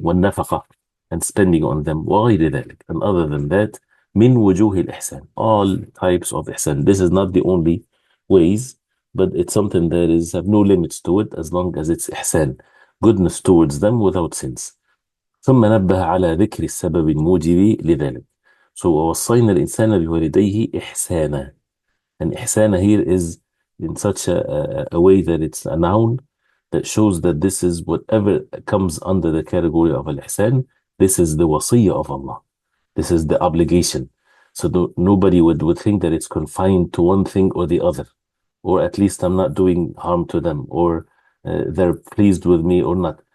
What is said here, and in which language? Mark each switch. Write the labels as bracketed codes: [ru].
[ar] والنفقة, [en] and spending on them. [ar] وغير ذلك, [en] and other than that, [ar] من وجوه الإحسان, [en] all types of ihsan. This is not the only ways, but it's something that is have no limits to it, as long as it's ihsan, goodness towards them without sins. [ar] ثم نبه على ذكر السبب الموجب لذلك. So ووصينا الإنسان بوالديه إحسانا. [en] And ihsana here is in such a way that it's a noun that shows that this is whatever comes under the category of al-ihsan. This is the wasiyah of Allah. This is the obligation. So nobody would think that it's confined to one thing or the other, or at least I'm not doing harm to them, or they're pleased with me or not.